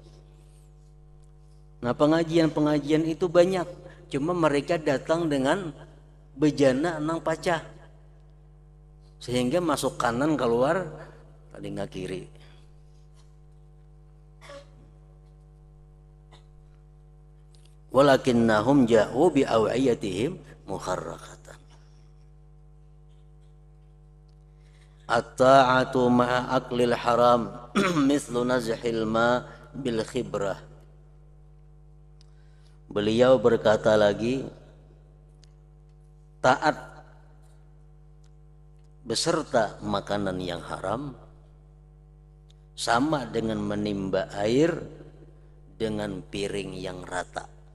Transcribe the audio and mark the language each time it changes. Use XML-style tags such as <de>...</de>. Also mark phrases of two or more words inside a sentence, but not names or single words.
<bjn>Nah, pengajian itu banyak, cuma mereka datang dengan bejana nang pacah, sehingga masuk kanan keluar tadi nggak kiri.</bjn> <ar>ولكنهم جاءوا بأوعيتهم مخرقة. الطاعة مع أكل الحرام مثل نزح الماء بالخبرة.</ar> <bjn>Beliau berkata lagi, taat beserta makanan yang haram sama dengan menimba air dengan piring yang rata.</bjn>